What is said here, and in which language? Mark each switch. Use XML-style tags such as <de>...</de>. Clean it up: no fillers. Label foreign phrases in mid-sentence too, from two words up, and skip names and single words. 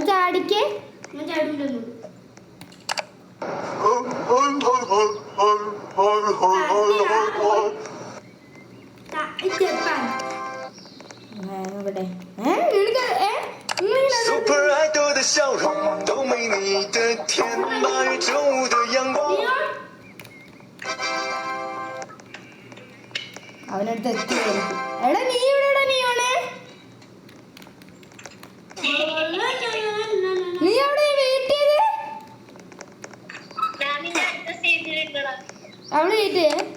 <ml>ചാടിക്കേ. ഞാൻ ചാടുണ്ടല്ലോ. ജപ്പാൻ. ഇവിടെ നിനക്ക്</ml> <en>Super idol</en> <zh>的笑容都没你的甜，8月正午的阳光。</zh> <ml>അവനടുത്ത് എത്തിയായിരിക്കും. എടാ നീ ഇവിടെ നീയോണേ, നീ അവിടെ വെയിറ്റ് ചെയ്ത് അവിടെ വെയിറ്റ് ചെയ്യേ.</ml>